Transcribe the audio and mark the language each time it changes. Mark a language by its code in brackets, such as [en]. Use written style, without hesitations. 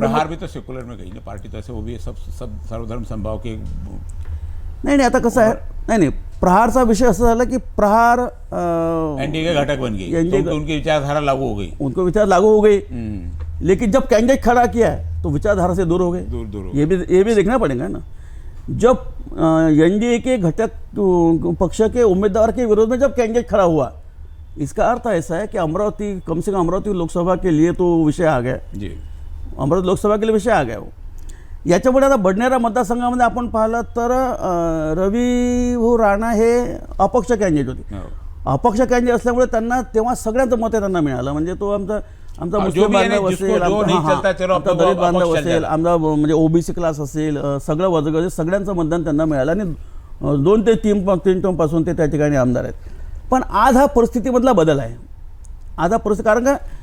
[hi] प्रहार भी तो सेक्युलर में गई ना पार्टी, तो ऐसे वो भी सब सर्वधर्म संभाव के. [mr] नाही, आता कसं आहे, नाही, प्रहारचा विषय असं झाला की प्रहार [hi] एनडीए के घटक बन गई, तो उनकी विचारधारा लागू हो गई, उनको विचार लागू हो गई. लेकिन जब कैंडिडेट खड़ा किया है तो विचारधारा से दूर हो गए. ये भी देखना पड़ेगा ना. जब एनडीए के घटक पक्ष के उम्मीदवार के विरोध में जब कैंडिडेट खड़ा हुआ, इसका अर्थ ऐसा है कि अमरावती, कम से कम अमरावती लोकसभा के लिए तो विषय आ गया जी. अमरावती लोकसभा के लिए विषय आ गया. [mr] वो याच्यापुढे आता बडनेरा मतदारसंघामध्ये आपण पाहिलं तर रवी राणा हे अपक्ष कॅन्डिडेट होते. अपक्ष कॅन्डिडेट असल्यामुळे त्यांना तेव्हा सगळ्यांचं मत त्यांना मिळालं. म्हणजे तो आमचा मुस्लिम बांधव असेल, आमचा दलित बांधव असेल, आमचा म्हणजे OBC क्लास असेल, सगळं वर्ग असेल, सगळ्यांचं मतदान त्यांना मिळालं आणि 2 ते 3 टर्मपासून ते त्या ठिकाणी आमदार आहेत. पण आज हा परिस्थितीमधला बदल आहे. आज हा परिस्थिती, कारण का